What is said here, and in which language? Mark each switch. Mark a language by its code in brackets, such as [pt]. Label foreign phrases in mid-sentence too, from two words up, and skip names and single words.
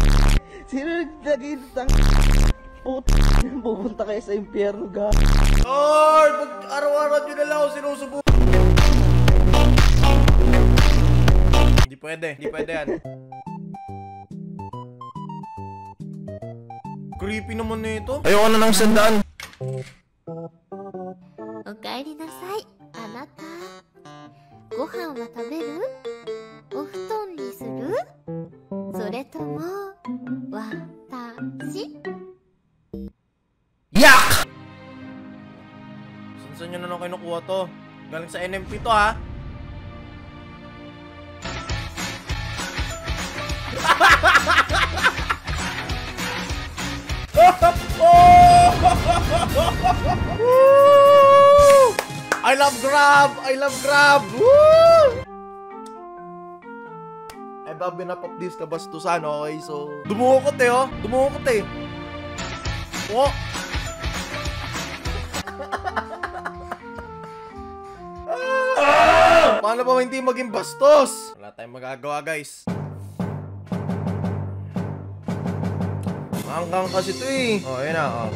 [tl] Sino naglagay ng pupunta kayo sa impyerno, ga? Lord, pag araw-araw nyo na lang ako sinusubo. Hindi pwede yan. Creepy naman na ito. Ayoko na ng sandaan. [ja] おかえりなさい、あなた. ご飯は食べる?お布団にする? それとも私? [tl] Yak! Saan nyo na lang kinukuha to? Galing sa NMP to ha? [en] I love grab! Woo! I've had enough of this kabastusan, okay? [tl] So, dumukot eh, oh. Dumukot eh. Oh! Paano ba hindi maging bastos? Wala tayong magagawa, guys. Hanggang kasi ito eh. Oh, yun na, oh.